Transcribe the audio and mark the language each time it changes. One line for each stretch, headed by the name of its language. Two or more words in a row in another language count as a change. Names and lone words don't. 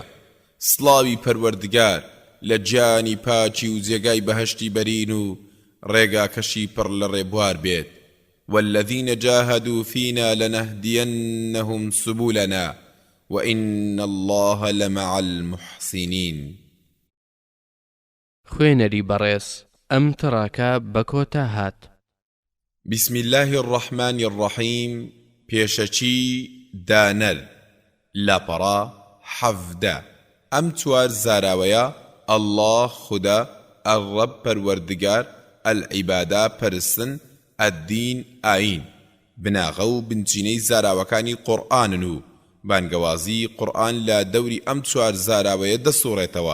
Central Kurdish: سڵاوی پەروەردگار لە گیانی پاچی و جێگای بەهەشتی بەرین و ڕێگاکەشی پڕ لە ڕێبوار بێت.
Arabic: والذين جاهدوا فينا لنهدينهم سبلنا وإن الله لمع المحسنين.
Central Kurdish: خوێنەری بەڕێز ئەم تڕاکە بەکۆتا هات.
Arabic: بسم الله الرحمن الرحيم.
Central Kurdish: پێشەچی دانەر لاپەڕا حەڤدە. ئەم چوار زاراوەیە الله خودە، الرب پەروەردگار، العیبادە پەرستن، الدین ئاین بناغە و بنچینەی زاراوەکانی قورئانن و بانگەوازی قورئان لە دەوری ئەم چوار زاراوەیە دەسوڕێتەوە.